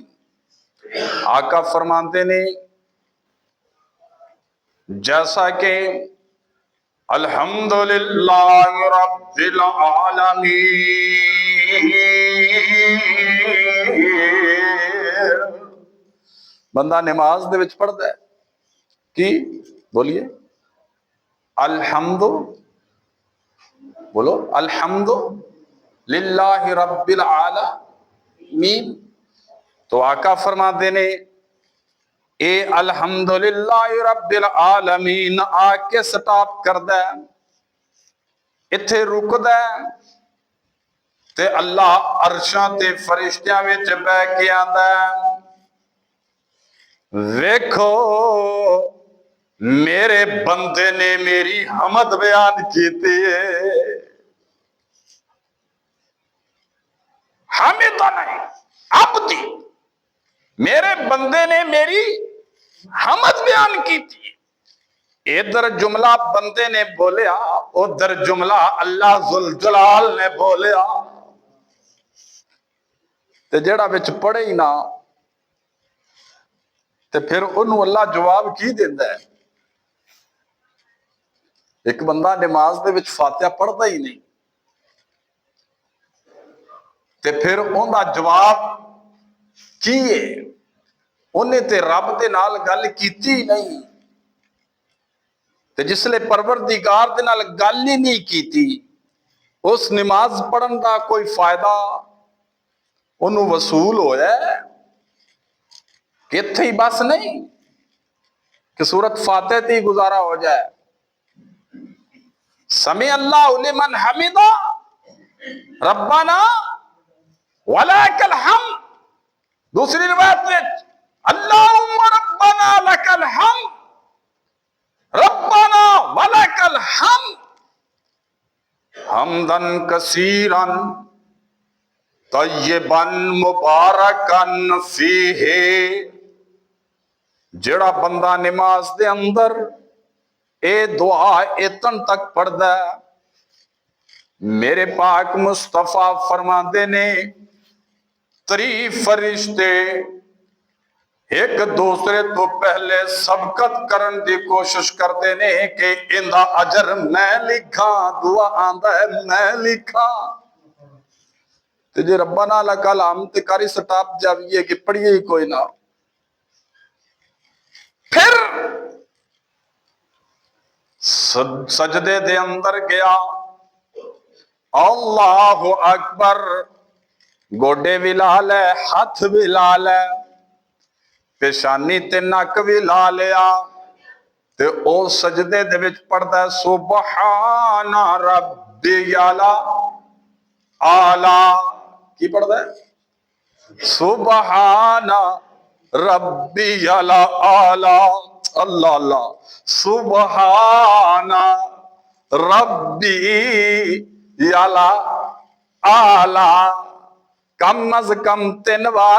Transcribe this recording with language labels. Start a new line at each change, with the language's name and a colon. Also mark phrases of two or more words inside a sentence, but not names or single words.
Punjabi: آقا فرماتے نے جیسا کہ
Arabic: الحمدللہ رب العالمین،
Punjabi: بندہ نماز دے وچ پڑھدا ہے کی بولیے الحمد، بولو
Arabic: الحمد للہ رب العالمین۔
Punjabi: تو آقا فرماتے نے اے
Arabic: الحمدللہ رب العالمین
Punjabi: آ کے سٹاپ کردا ہے، اتھے رکدا ہے تے اللہ عرشاں تے فرشتیاں وچ بیٹھ کے آندا ہے ویکھو میرے بندے نے میری حمد بیان کیتی ہے،
Arabic: حمدنی عبدی،
Urdu: میرے بندے نے میری حمد بیان کی تھی۔
Punjabi: ادھر جملہ بندے نے بولیا، ادھر جملہ اللہ ذوالجلال نے بولیا، تے جڑا وچ پڑھے ہی نہ تے پھر انہوں اللہ جواب کی دیندا ہے؟ ایک بندہ نماز دے وچ فاتحہ پڑھدا ہی نہیں تے پھر ان دا جواب کی ہے؟ انہیں تے رب دے نال گل کیتی ہی نہیں، تے جس لئے پروردگار دے نال گل ہی نہیں کیتی، اس نماز پڑھن دا کوئی فائدہ انہوں وصول ہویا ہے کہ اتھے ہی بس نہیں کہ سورت فاتحہ تے ہی گزارا ہو جائے؟
Arabic: سمع اللہ لمن حمدہ ربنا ولک الحمد،
Urdu: دوسری روایت میں
Arabic: اللہم ربنا لک الحمد ربنا ولک الحمد حمدن کثیرا طیبا مبارکا فیہ۔
Punjabi: جڑا بندہ نماز دے اندر اے دعا اتن تک پڑھدا ہے، میرے پاک مصطفیٰ فرماندے نے 3 فرشتے ایک دوسرے تو پہلے سبقت کرن دی کوشش کرتے نے کہ اندہ اجر میں لکھاں، دعا آندہ ہے میں لکھاں، تے جے
Arabic: ربنا لک الحمد
Punjabi: تے کاری سٹاپ جاویے کہ پڑھیے ہی کوئی نہ۔ پھر سجدے دے اندر گیا،
Arabic: اللہ اکبر،
Punjabi: گوڑے بھی لال ہے، ہاتھ بھی لال ہے، پیشانی تے نک بھی لا لیا، تے او سجدے دے وچ پڑھدا ہے
Arabic: سبحان ربی اعلی،
Punjabi: کی پڑھدا ہے؟
Arabic: سبحان ربی اعلی، اللہ اللہ، سبحان ربی اعلی،
Punjabi: کم از کم 3 بار